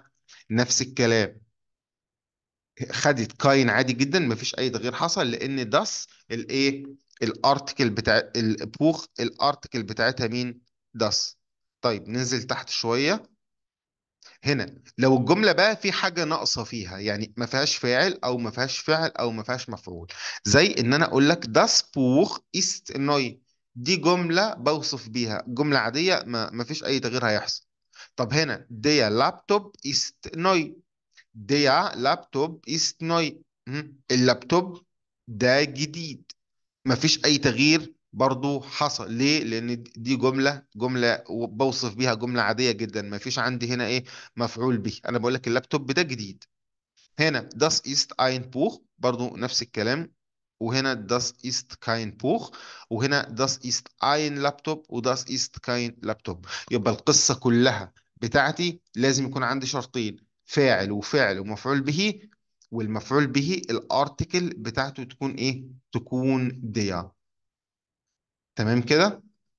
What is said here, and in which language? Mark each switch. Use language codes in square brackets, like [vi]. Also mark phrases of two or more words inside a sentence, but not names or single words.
[ar] نفس الكلام، خدت كاين عادي جدا، ما فيش اي تغيير حصل، لان داس الايه؟ الارتكل بتاع البوخ الارتكل بتاعتها مين؟ داس. طيب ننزل تحت شوية. هنا لو الجملة بقى في حاجة ناقصة فيها، يعني ما فيهاش فاعل او ما فيهاش فعل او ما فيهاش مفعول، زي ان انا اقول لك [de] das Buch ist neu. [ar] دي جملة بوصف بيها جملة عادية، ما فيش اي تغيير هيحصل. [de] طب هنا der Laptop ist neu. der Laptop ist neu. [ar] اللابتوب ده جديد. مفيش اي تغيير برضو حصل. ليه؟ لان دي جمله بوصف بيها جمله عاديه جدا، مفيش عندي هنا ايه؟ مفعول به. انا بقول لك اللابتوب ده جديد. [de] هنا das ist ein Buch [ar] برضو نفس الكلام، وهنا [de] das ist kein Buch، وهنا das ist ein Laptop و das ist kein Laptop. [ar] يبقى القصة كلها بتاعتي لازم يكون عندي شرطين: فاعل وفعل ومفعول به، والمفعول به الارتكل بتاعته تكون ايه؟ تكون ديا. تمام كده؟